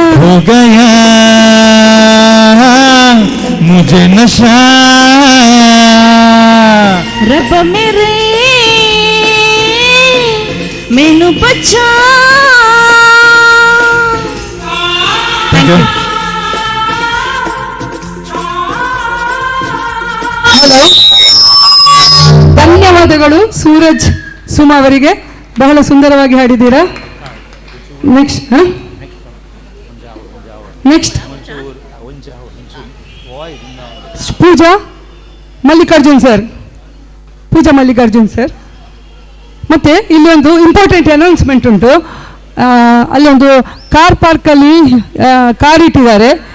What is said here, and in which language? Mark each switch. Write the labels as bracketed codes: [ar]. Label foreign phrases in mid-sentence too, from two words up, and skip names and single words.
[hi] हो गया मुझे नशा रब मेरे मैनू बचा [en] thank you [kn] ಧನ್ಯವಾದಗಳು ಸೂರಜ್ ಸುಮಾ ಅವರಿಗೆ ಬಹಳ ಸುಂದರವಾಗಿ ಹಾಡಿದ್ದೀರಾ ನೆಕ್ಸ್ಟ್ ಪೂಜಾ ಮಲ್ಲಿಕಾರ್ಜುನ್ ಸರ್ ಮತ್ತೆ ಇಲ್ಲಿ ಒಂದು [en] important announcement [kn] ಉಂಟು ಅಲ್ಲಿ ಒಂದು ಕಾರ್ ಪಾರ್ಕಲ್ಲಿ ಕಾರ್ ಇಟ್ಟಿದ್ದಾರೆ